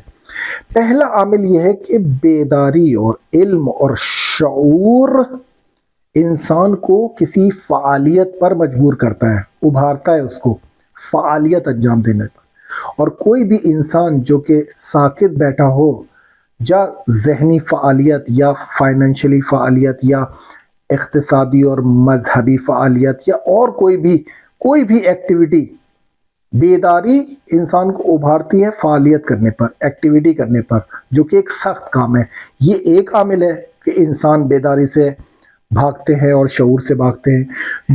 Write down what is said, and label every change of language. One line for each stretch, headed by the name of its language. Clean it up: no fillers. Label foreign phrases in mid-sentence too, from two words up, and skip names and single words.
Urdu: پہلا عامل یہ ہے کہ بیداری اور علم اور شعور انسان کو کسی فعالیت پر مجبور کرتا ہے، ابھارتا ہے اس کو فعالیت انجام دینے پر۔ اور کوئی بھی انسان جو کہ ساکت بیٹھا ہو، یا ذہنی فعالیت یا فائنینشلی فعالیت یا اقتصادی اور مذہبی فعالیت یا اور کوئی بھی ایکٹیویٹی، بیداری انسان کو ابھارتی ہے فعالیت کرنے پر، ایکٹیویٹی کرنے پر، جو کہ ایک سخت کام ہے۔ یہ ایک عامل ہے کہ انسان بیداری سے بھاگتے ہیں اور شعور سے بھاگتے ہیں۔